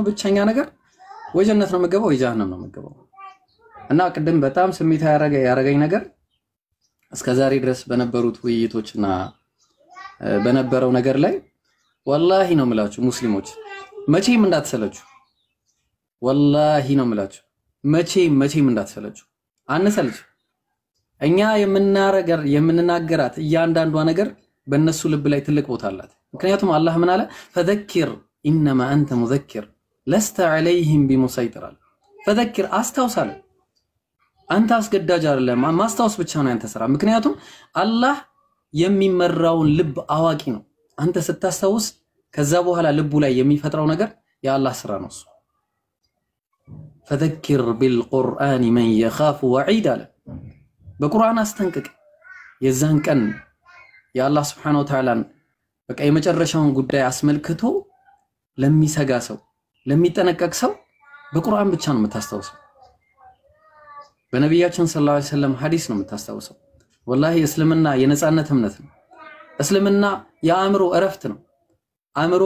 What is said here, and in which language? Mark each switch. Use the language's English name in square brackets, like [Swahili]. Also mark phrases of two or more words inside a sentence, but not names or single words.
[Amharic] ብቸኛ ነገር ወይ ጀነት ነው የምገባው ወይ ጀሃነም ነው የምገባው። እና ቅድም በጣም ስሜታ ያረገኝ ነገር እስከዛሬ ድረስ በነበሩት ውይይቶችና በነበረው ነገር ላይ ወላሂ ነው የምላችሁ ሙስሊሞች መቼም እንዳትሰለቹ፣ ወላሂ ነው የምላችሁ መቼም እንዳትሰለቹ። አንሰልች። እኛ የምንናገራት እያንዳንዷ ነገር በእነሱ ልብ ላይ ትልቅ ቦታ አላት። ምክንያቱም አላህ ምን አለ [Arabic] فذكر انما انت مذكر لست عليهم بمسيطر فذكر [Amharic] አስታውሳለ አንተ አስገዳጅ አይደለም ማስታወስ ብቻ ነው ያንተ ስራ ምክንያቱም አላህ የሚመራውን ልብ አዋቂ ነው አንተ ስታስታውስ ከዛ በኋላ ልቡ ላይ የሚፈጥረው ነገር የአላህ ስራ ነው [Arabic] فذكر بالقرآن من يخاف وعيد [Amharic] አለ በቁርአን አስተንቅቅ የዛን ቀን የአላህ [Arabic] سبحانه وتعالى [Amharic] በቃ የመጨረሻውን ጉዳይ አስመልክቶ ለሚሰጋ ሰው ለሚጠነቀቅ ሰው በቁርአን ብቻ ነው የምታስታውሰው በነብያችን [Arabic] صلى الله عليه وسلم [Amharic] ሐዲስ ነው የምታስታውሰው ወላሂ እስልምና የነጻነት እምነት ነው እስልምና የአእምሮ እረፍት ነው አእምሮ